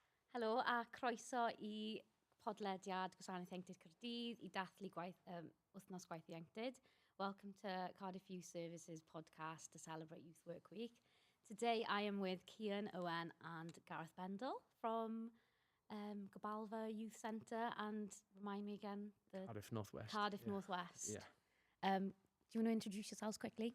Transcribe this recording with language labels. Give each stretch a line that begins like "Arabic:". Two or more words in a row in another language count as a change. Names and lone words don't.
Welsh: Helo a croeso I podlediad Gwasanaeth Ieuenctid Caerdydd I ddathlu Wythnos Gwaith Ieuenctid.
English: Welcome to Cardiff Youth Services podcast to celebrate Youth Work Week. Today I am with Cian Owen and Gareth Bendel from Gogledd Youth Centre and remind me again Cardiff Northwest. Cardiff Northwest. Yeah. Do you want to introduce yourselves quickly?